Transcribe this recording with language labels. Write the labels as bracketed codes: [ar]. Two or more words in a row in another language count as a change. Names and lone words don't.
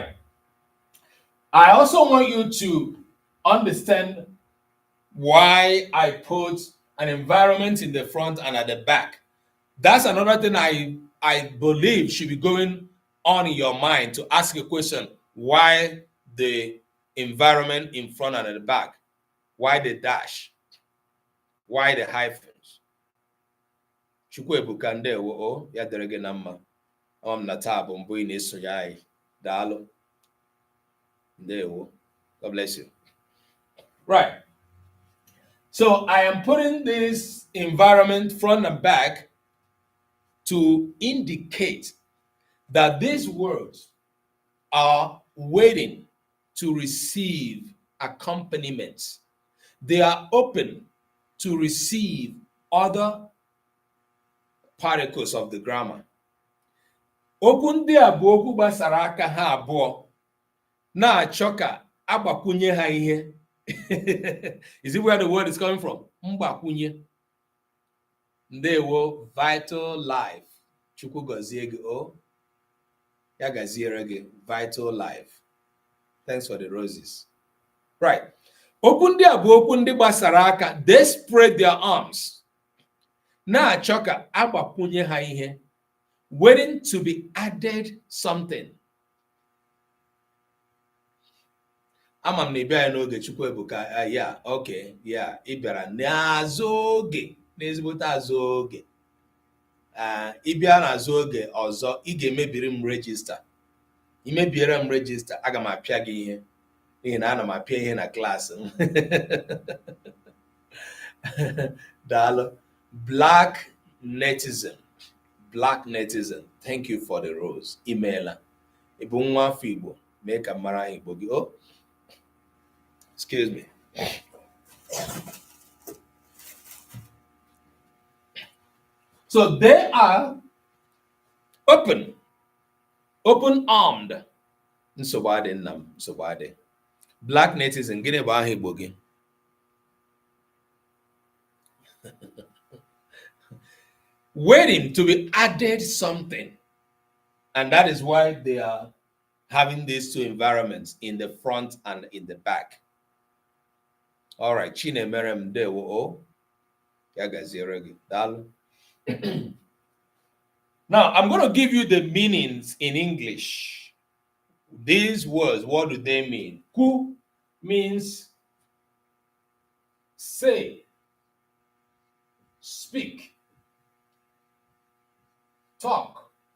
[en] I also want you to understand why I put an environment in the front and at the back. That's another thing I believe should be going on in your mind to ask a question. Why the environment in front and at the back? Why the dash? Why the hyphens? [ig] Chukwuebuka ndewo o ya dịrị gị na mma. Na taa bụ mbụ ị na-esonye anyị. Daalụ. Ndewo. [en] God bless you. Right. So I am putting this environment front and back to indicate that these words are waiting to receive accompaniments. They are open to receive other particles of the grammar. [ig] Okwu ndị a bụ okwu gbasara aka ha abụọ na-achọ ka agbakwunye ha ihe. [en] Is it where the word is coming from? [ig] Mgbakwunye. Ndewo, vital life. Chukwu gọzie gị o. Ya gaziere gị, vital life. [en] Thanks for the roses. Right. [ig] Okwu ndị a bụ okwu ndị gbasara aka. [en] They spread their arms. [ig] Na-achọ ka agbakwunye ha ihe. [en] Waiting to be added something. [ig] Ama m na ịbịa ya n'oge Chukwuebuka, ya, okay, ya, ị bịara n'azụ oge, n'ezigbote azụ oge. Ịbịa n'azụ oge ọzọ, ị ga-emebiri m regista. Imebiere m regista, aga m apịa gị ihe. N'ihi na ana m apịa ihe na klaasị m. Daalụ. Black netizen. Black netizen. [en] Thank you for the rose. Imeela. [ig] Ị bụ nwa afọ Igbo, mee ka mara Igbo gị. [en] Oh. Excuse me. So they are open, open-armed. [ig] Nsogbu nam, nsogbu. Black netizen, gịnị bụ aha Igbo gị? [en] Waiting to be added something. And that is why they are having these two environments in the front and in the back. All right, [ig] Chinemerem ndewo o. Ya gaziere gị. Daalụ. [en] Now, I'm going to give you the meanings in English. These words, what do they mean? Ku means say, speak, talk.